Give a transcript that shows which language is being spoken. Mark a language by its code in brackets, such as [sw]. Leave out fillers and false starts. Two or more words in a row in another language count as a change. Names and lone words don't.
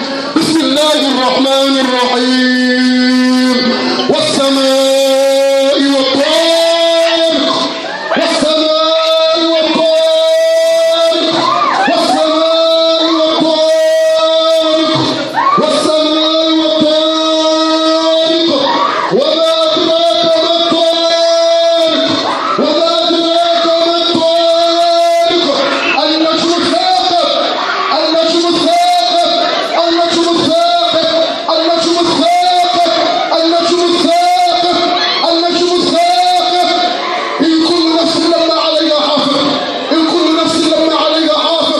[ar] بسم الله الرحمن الرحيم والسماء والطارق والسماء والطارق والسماء والطارق والسماء والطارق وما أدراك ما الطارق وما أدراك ما الطارق النجم الثاقب النجم الثاقب النجم الثاقب النجم الثاقب النجم الثاقب النجم الثاقب إن كل نفس لما عليها حافظ إن كل نفس لما عليها حافظ